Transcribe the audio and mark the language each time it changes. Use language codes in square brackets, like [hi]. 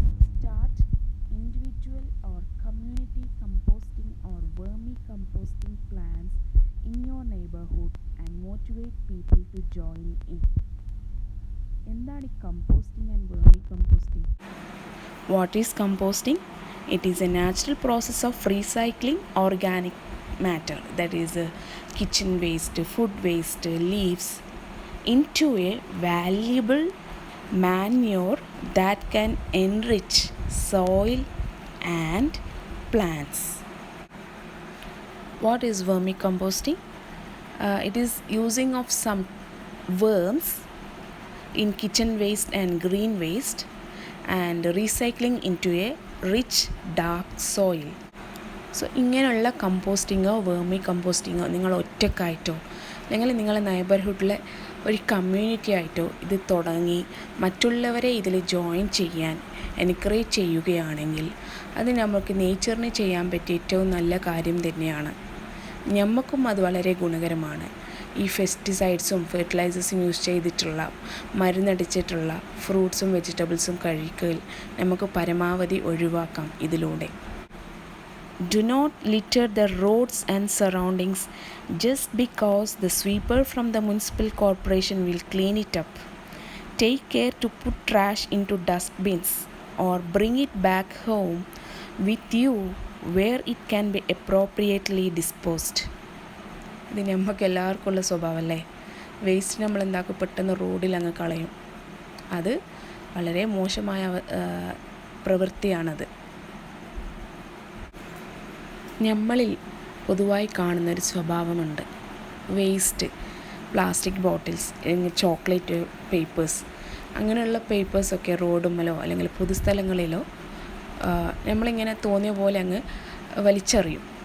[en] Start individual or community composting or vermi composting plans in your neighbourhood and motivate people to join in. [ml] എന്താണ് ഈ composting and vermi composting? [en] What is composting? It is a natural process of recycling organic matter, that is kitchen waste, food waste, leaves, into a valuable manure that can enrich soil and plants. What is vermicomposting? It is using of some worms in kitchen waste and green waste and recycling into a rich dark soil. [ml] So ഇങ്ങനെയുള്ള കമ്പോസ്റ്റിങ്ങോ vermi കമ്പോസ്റ്റിങ്ങോ നിങ്ങൾ ഒറ്റക്കായിട്ടോ അല്ലെങ്കിൽ നിങ്ങളുടെ നെയ്ബർഹുഡിലെ ഒരു community ആയിട്ടോ ഇത് തുടങ്ങി മറ്റുള്ളവരെ ഇതിൽ ജോയിൻ ചെയ്യാൻ എൻകറേജ് ചെയ്യുകയാണെങ്കിൽ അത് നമുക്ക് നേച്ചറിന് ചെയ്യാൻ പറ്റിയ ഏറ്റവും നല്ല കാര്യം തന്നെയാണ്. നമുക്കും അത് വളരെ ഗുണകരമാണ്. ഈ പെസ്റ്റിസൈഡ്സും ഫെർട്ടിലൈസേഴ്സും യൂസ് ചെയ്തിട്ടുള്ള മരുന്നടിച്ചിട്ടുള്ള ഫ്രൂട്ട്സും വെജിറ്റബിൾസും കഴിക്കൽ നമുക്ക് പരമാവധി ഒഴിവാക്കാം ഇതിലൂടെ. [en] Do not litter the roads and surroundings just because the sweeper from the municipal corporation will clean it up. Take care to put trash into dustbins or bring it back home with you where it can be appropriately disposed. [ml] ഇത് നമുക്ക് എല്ലാവർക്കും ഉള്ള സ്വഭാവമല്ലേ? Waste നമ്മൾ എന്താക്കും, പെട്ടെന്ന് റോഡിൽ അങ്ങ് കളയും. അത് വളരെ മോശമായ പ്രവൃത്തിയാണത്. നമ്മളിൽ പൊതുവായി കാണുന്നൊരു സ്വഭാവമുണ്ട്. Waste, plastic bottles, chocolate papers, അങ്ങനെയുള്ള പേപ്പേഴ്സൊക്കെ റോഡുമ്മലോ അല്ലെങ്കിൽ പൊതുസ്ഥലങ്ങളിലോ നമ്മളിങ്ങനെ തോന്നിയ പോലെ അങ്ങ് വലിച്ചെറിയും.